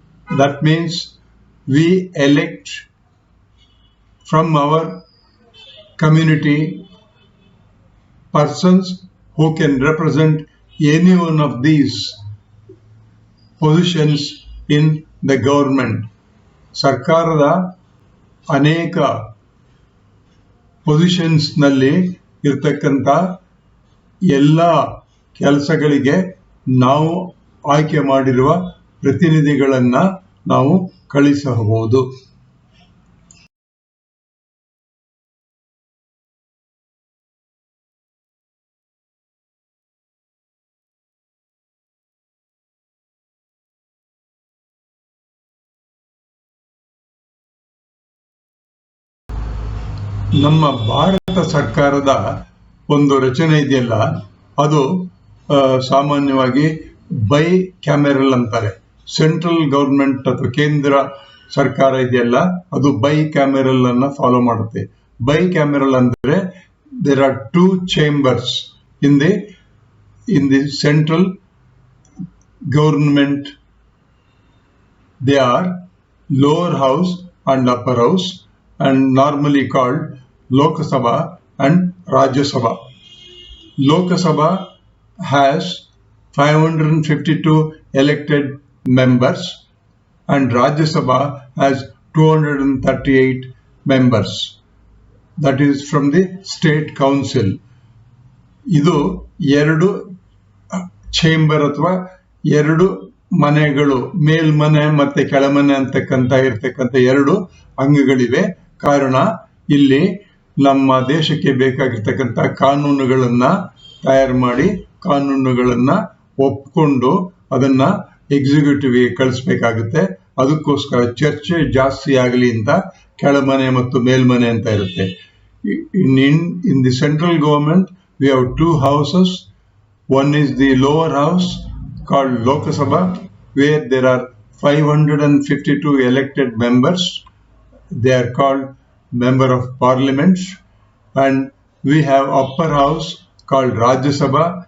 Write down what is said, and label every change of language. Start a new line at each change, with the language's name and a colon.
English: That means we elect from our community persons who can represent any one of these positions in the government.
Kannada: ಸರ್ಕಾರದ ಅನೇಕ positions ನಲ್ಲಿ ಇರ್ತಕ್ಕಂಥ ಎಲ್ಲ ಕೆಲಸಗಳಿಗೆ ನಾವು ಆಯ್ಕೆ ಮಾಡಿರುವ ಪ್ರತಿನಿಧಿಗಳನ್ನ ನಾವು ಕಳಿಸಬಹುದು. ನಮ್ಮ ಭಾರತ ಸರ್ಕಾರದ ಒಂದು ರಚನೆ ಇದೆಯಲ್ಲ, ಅದು ಸಾಮಾನ್ಯವಾಗಿ ಬೈ ಕ್ಯಾಮೆರಲ್ ಅಂತಾರೆ. ಸೆಂಟ್ರಲ್ ಗವರ್ಮೆಂಟ್ ಅಥವಾ ಕೇಂದ್ರ ಸರ್ಕಾರ ಇದೆಯಲ್ಲ, ಅದು ಬೈ ಕ್ಯಾಮೆರಲ್ ಅನ್ನ ಫಾಲೋ ಮಾಡುತ್ತೆ. ಬೈ ಕ್ಯಾಮೆರಲ್ ಅಂದ್ರೆ
English: There are 2 chambers in the central government. They are lower house and upper house, and normally called Lok Sabha and Rajya Sabha. Lok Sabha has 552 elected members and Rajya Sabha has 238 members. That is from the State Council.
Kannada: ಇದು 2 chamber ಅಥವಾ 2 ಮನೆಗಳು, ಮೇಲ್ಮನೆ ಮತ್ತೆ ಕೆಳಮನೆ ಅಂತಕ್ಕಂತ ಇರ್ತಕ್ಕಂಥ 2 ಅಂಗಗಳಿವೆ. ಕಾರಣ ಇಲ್ಲಿ ನಮ್ಮ ದೇಶಕ್ಕೆ ಬೇಕಾಗಿರ್ತಕ್ಕಂಥ ಕಾನೂನುಗಳನ್ನ ತಯಾರು ಮಾಡಿ, ಕಾನೂನುಗಳನ್ನ ಒಪ್ಕೊಂಡು ಅದನ್ನ ಎಕ್ಸಿಕ್ಯೂಟಿವ್ಗೆ ಕಳಿಸ್ಬೇಕಾಗುತ್ತೆ. ಅದಕ್ಕೋಸ್ಕರ ಚರ್ಚೆ ಜಾಸ್ತಿ ಆಗಲಿ ಅಂತ ಕೆಳಮನೆ ಮತ್ತು ಮೇಲ್ಮನೆ ಅಂತ ಇರುತ್ತೆ.
English: In the central government we have 2 houses. One is the lower house called Lok Sabha, where there are 552 elected members. They are called member of parliament. And we have upper house called Rajya Sabha.